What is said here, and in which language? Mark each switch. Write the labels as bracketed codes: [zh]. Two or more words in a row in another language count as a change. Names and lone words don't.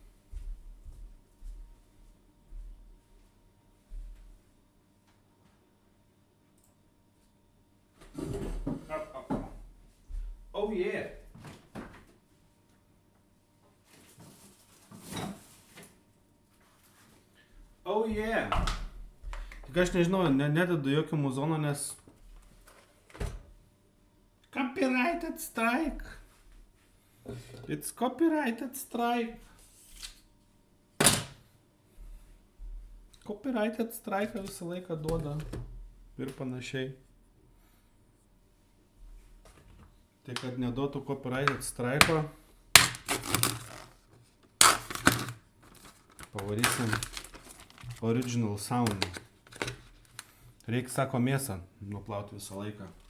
[en] Oh yeah! Oh yeah! [lt] Tik aš nežinau, nededu jokio muzono, nes... [en] Copyrighted strike! It's copyrighted strike! Copyrighted strike [lt] visą laiką duoda ir panašiai. Tai kad neduotų [en] copyrighted strike'o, [lt] pavarysim [en] original sound. [lt] Reikia, sako, mėsą nuplauti visą laiką.